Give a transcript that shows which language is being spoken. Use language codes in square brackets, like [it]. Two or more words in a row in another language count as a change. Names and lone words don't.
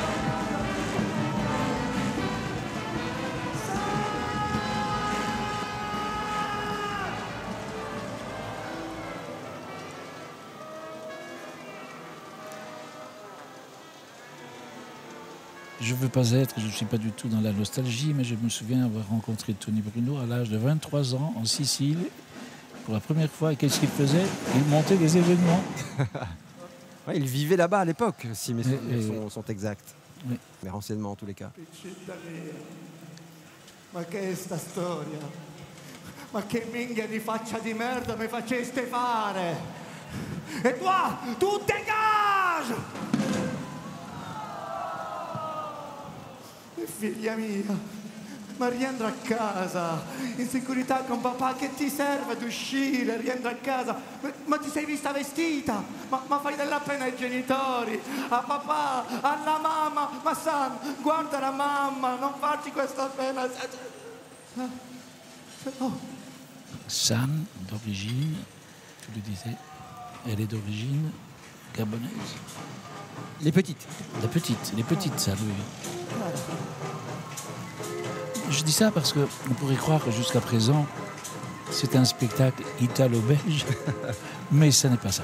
[fr] Je ne veux pas être, je ne suis pas du tout dans la nostalgie, mais je me souviens avoir rencontré Tony Bruno à l'âge de 23 ans en Sicile pour la première fois. Et qu'est-ce qu'il faisait? Il montait des événements. Ouais, il vivait là-bas à l'époque, si mes souvenirs sont exacts. Oui. Mes renseignements en tous les cas. [it] Ma che è sta storia? Ma che minchia di faccia di merda mi faceste fare? [fr] E toi, tu dégage! [it] Figlia mia, ma rientra a casa, in sicurezza con papà, che ti serve ad uscire, rientra a casa, ma ti sei vista vestita, ma fai della pena ai genitori, a papà, alla mamma, ma San, guarda la mamma, non farci questa pena. Oh. [fr] San, d'origine, tu le disais, elle est d'origine gabonaise. Les petites. Les petites San, oui. Je dis ça parce qu'on pourrait croire que jusqu'à présent, c'est un spectacle italo-belge, mais ce n'est pas ça.